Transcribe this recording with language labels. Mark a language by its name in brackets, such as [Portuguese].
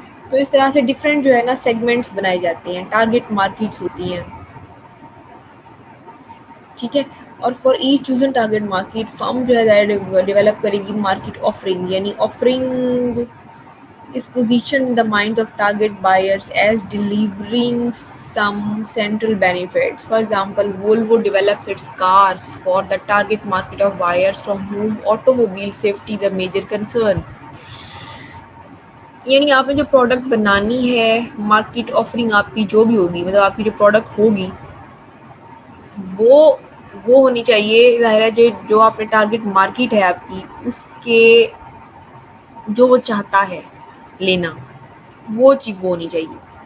[Urdu] تو اس طرح سے ڈفرینٹ جو ہے نا سیگمنٹس بنائے جاتے ہیں، ٹارگٹ مارکیٹس ہوتی ہیں، ٹھیک ہے. اور for each chosen target market فرم جو ہے ڈیولپ کرے گی مارکیٹ آفرنگ، یعنی offering [English] is positioned in the minds of target buyers as delivering some central benefits. For example, Volvo develops its cars for the target market of buyers from whom automobile safety is a major concern. [Urdu] یعنی آپ نے جو product بنانی ہے، market offering آپ کی جو بھی ہوگی، مطلب آپ کی جو پروڈکٹ ہوگی وہ ہونی چاہیے، ظاہر ہے جو آپ نے ٹارگٹ مارکیٹ ہے آپ کی، اس کے جو وہ چاہتا ہے لینا، وہ چیز وہ ہونی چاہیے.